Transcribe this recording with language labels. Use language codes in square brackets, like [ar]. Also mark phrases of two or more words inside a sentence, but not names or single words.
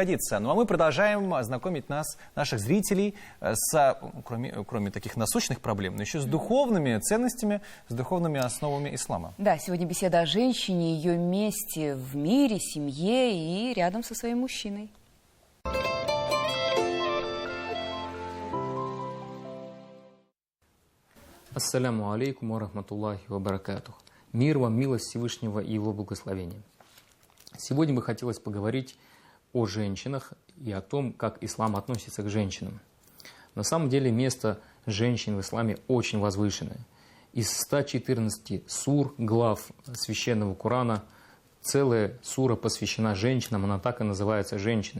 [ru] Ну а мы продолжаем знакомить наших зрителей кроме таких насущных проблем, но еще с духовными ценностями, с духовными основами ислама. Да, сегодня беседа о женщине, ее месте в мире, семье и рядом со своим мужчиной. [ar] السلام عليكم ورحمة الله وبركاته. [ru] Мир вам, милость Всевышнего и его благословения. Сегодня бы хотелось поговорить о женщинах и о том, как ислам относится к женщинам. На самом деле место женщин в исламе очень возвышенное. Из 114 сур, глав священного Корана, целая сура посвящена женщинам, она так и называется «Женщины».